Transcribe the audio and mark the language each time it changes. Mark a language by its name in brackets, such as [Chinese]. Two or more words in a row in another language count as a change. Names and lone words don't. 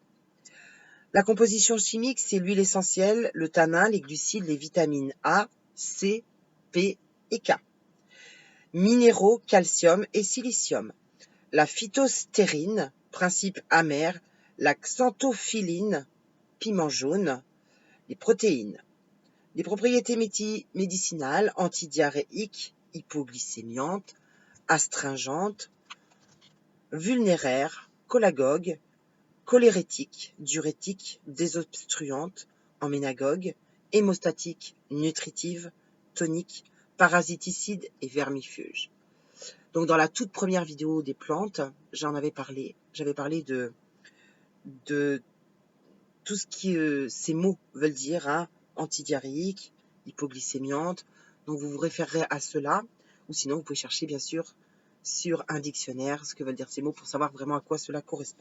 [French] La composition chimique, c'est l'huile essentielle, le tanin, les glucides, les vitamines A, C, P et K. Minéraux, calcium et silicium. La phytostérine, principe amer, la xanthophyline, piment jaune, les protéines. Les propriétés médicinales, antidiarrhéiques, hypoglycémiantes, astringentes, vulnéraires, cholagogues, cholérétiques, diurétiques, désobstruantes, emménagogues, hémostatiques, nutritives, toniques, parasiticides et vermifuges. Donc dans la toute première vidéo des plantes, j'avais parlé de tout ce que ces mots veulent dire, hein, antidiarrhéique, hypoglycémiante. Donc vous vous référerez à cela, ou sinon vous pouvez chercher bien sûr sur un dictionnaire ce que veulent dire ces mots pour savoir vraiment à quoi cela correspond.